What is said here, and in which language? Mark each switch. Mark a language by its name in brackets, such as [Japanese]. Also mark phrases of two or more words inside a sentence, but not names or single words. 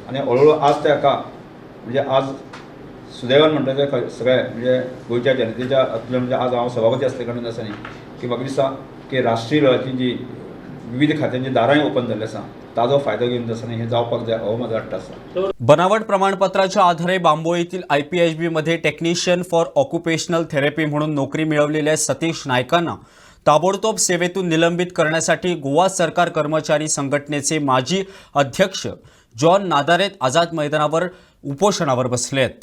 [Konkani] आनी हळूहळू आज त्या हाका म्हणजे आज सुदैवान म्हणटा ते सगळे म्हणजे गोंयच्या जनतेच्या हातूंतल्यान म्हणजे आज हांव सभापती आसले कारणान आसा न्ही की म्हाका दिसता की राष्ट्रीय लेवलाची जी विविध खात्यांची दारांय ओपन जाल्ले आसा ताजो फायदो घेवन आसा हे जावपाक जाय हो म्हाजो वाटत आसा. [Marathi] बनावट प्रमाणपत्राच्या आधारे बांबो येथील IPHB मध्ये [English] technician for occupational therapy [Marathi] म्हणून नोकरी मिळवलेल्या सतीश नायकांना ताबडतोब सेवेतून निलंबित करण्यासाठी गोवा सरकार कर्मचारी संघटनेचे माजी अध्यक्ष जॉन नादारेत आझाद मैदानावर उपोषणावर बसलेत.